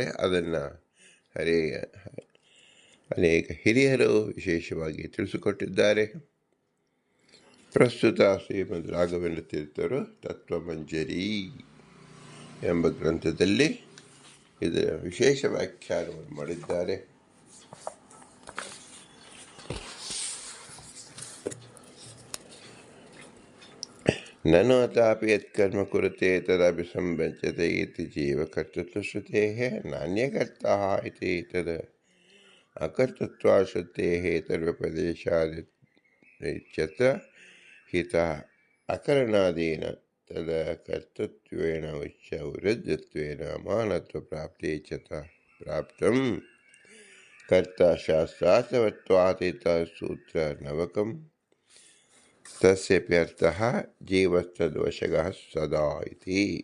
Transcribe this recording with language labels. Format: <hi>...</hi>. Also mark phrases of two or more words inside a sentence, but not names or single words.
<kn>ಅದನ್ನು ಅನೇಕ ಹಿರಿಯರು ವಿಶೇಷವಾಗಿ ತಿಳಿಸಿಕೊಟ್ಟಿದ್ದಾರೆ. ಪ್ರಸ್ತುತ ಶ್ರೀಮದ್ ರಾಘವೇಂದ್ರ ತೀರ್ಥರು ತತ್ವಮಂಜರಿ ಎಂಬ ಗ್ರಂಥದಲ್ಲಿ ಇದರ ವಿಶೇಷ ವ್ಯಾಖ್ಯಾನವನ್ನು ಮಾಡಿದ್ದಾರೆ.</kn> <sa>ನನು ಅಥಾಪಿ ಯತ್ಕರ್ಮ ಕುರುತೆ ತದಭಿಸಂಬಚ್ಯತೆ ಇತಿ ಜೀವಕರ್ತೃತ್ವಶ್ರುತೇಃ ನಾಣ್ಯಕರ್ತಃ ಇತಿ ತದ್ ಅಕರ್ತೃತ್ವಶ್ರುತೇಃ ತದ್ವ್ಯಪದೇಶಾದಿತ್ಯತ್ರ ಹಿತ ಅಕರಣಾದೀನ ತದ ಕರ್ತೃತ್ವೇನ ಉಚ್ಚ ವಿರುದ್ಧತ್ವೇನ ಅಮಾನತ್ವ ಪ್ರಾಪ್ತಿ ಚ ಪ್ರಾಪ್ತಂ ಕರ್ತಾ ಶಾಸ್ತ್ರಾರ್ಥವತ್ವಾತ್ ಇತಃ ಸೂತ್ರ ನವಕಂ ತಸ್ಯಪ್ಯರ್ಥಃ ಜೀವಸ್ತದ್ವಶಗಃ ಸದಾ ಇತಿ.</sa>